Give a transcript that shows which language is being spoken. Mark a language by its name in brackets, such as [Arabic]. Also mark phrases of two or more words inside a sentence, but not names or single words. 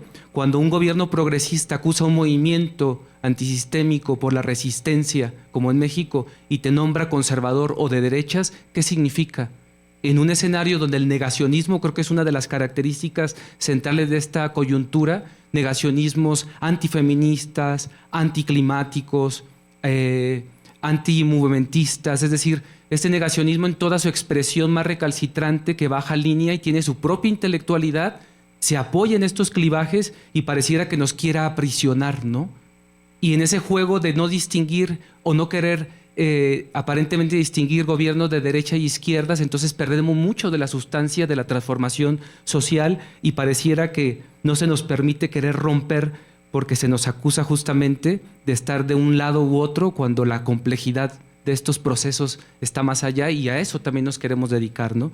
[Spanish] Cuando un gobierno progresista acusa un movimiento antisistémico por la resistencia, como en México, y te nombra conservador o de derechas, ¿qué significa? en un escenario donde el negacionismo creo que es una de las características centrales de esta coyuntura, negacionismos antifeministas, anticlimáticos, antimovimentistas, es decir, este negacionismo en toda su expresión más recalcitrante que baja línea y tiene su propia intelectualidad, se apoya en estos clivajes y pareciera que nos quiera aprisionar, ¿no? Y en ese juego de no distinguir o no querer aparentemente distinguir gobiernos de derecha y izquierdas, entonces perdemos mucho de la sustancia de la transformación social y pareciera que no se nos permite querer romper porque se nos acusa justamente de estar de un lado u otro cuando la complejidad de estos procesos está más allá y a eso también nos queremos dedicar, ¿no?